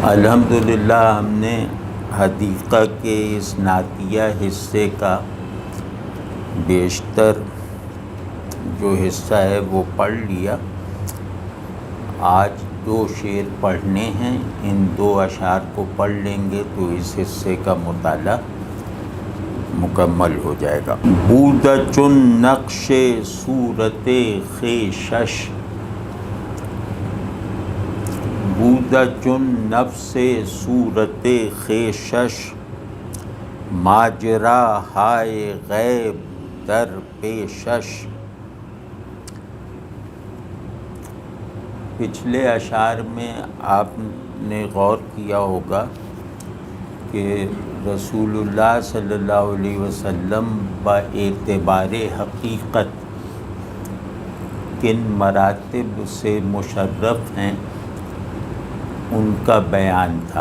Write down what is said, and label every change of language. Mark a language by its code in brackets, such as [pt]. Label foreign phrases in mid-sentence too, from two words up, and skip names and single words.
[ur] الحمدللہ ہم نے حدیقہ کے اس نعتیہ حصے کا بیشتر جو حصہ ہے وہ پڑھ لیا۔ آج 2 شعر پڑھنے ہیں، ان 2 اشعار کو پڑھ لیں گے تو اس حصے کا مطالعہ مکمل ہو جائے گا۔ [fa] بودہ چون نقش صورت خیشش، بودہ چون نفس صورت خیشش، ماجرا ہائے غیب در پیشش۔ [ur] پچھلے اشعار میں آپ نے غور کیا ہوگا کہ رسول اللہ صلی اللہ علیہ وسلم باعتبار حقیقت کن مراتب سے مشرف ہیں ان کا بیان تھا۔